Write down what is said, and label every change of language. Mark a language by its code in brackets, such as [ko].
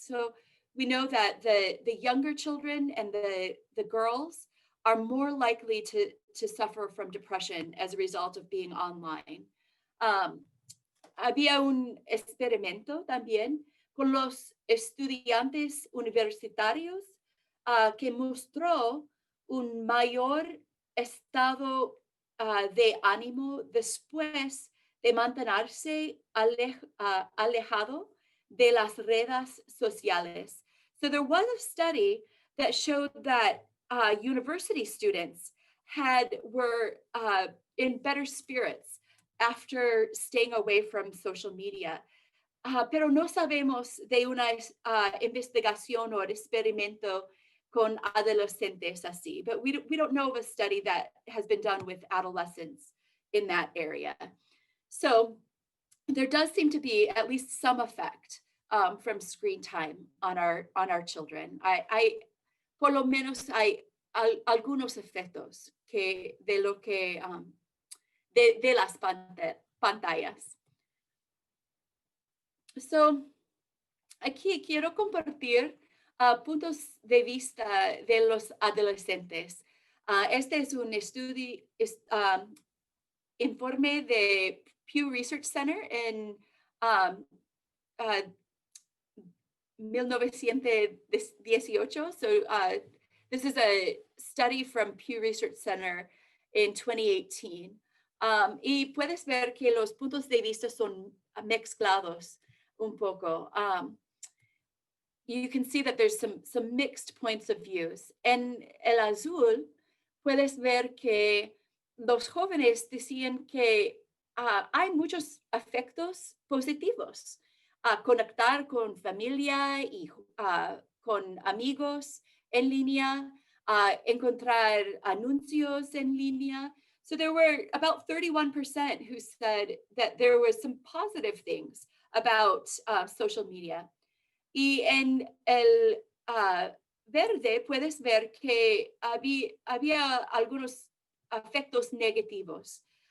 [en] So we know that the younger children and the girls are more likely to suffer from depression as a result of being online. [es] Había un experimento también con los estudiantes universitarios que mostró un mayor estado de ánimo después de mantenerse alejado de las redes sociales. [en] So there was a study that showed that university students were in better spirits after staying away from social media. [es] Pero no sabemos de una investigación o experimento con adolescentes así, [en] but we don't know of a study that has been done with adolescents in that area. So there does seem to be at least some effect from screen time on our children. [es] Por lo menos hay algunos efectos de las pantallas. So, aquí quiero compartir puntos de vista de los adolescentes. Este es un estudio, informe de Pew Research Center en 1918. [en] So this is a study from Pew Research Center in 2018. [es] Y puedes ver que los puntos de vista son mezclados un poco. [en] You can see that there's some mixed points of views. [es] En el azul, puedes ver que los jóvenes decían que hay muchos efectos positivos. Conectar con familia y con amigos en línea, encontrar anuncios en línea. [en] So there were about 31% who said that there was some positive things about social media. [es] Y en el verde puedes ver que había algunos efectos negativos.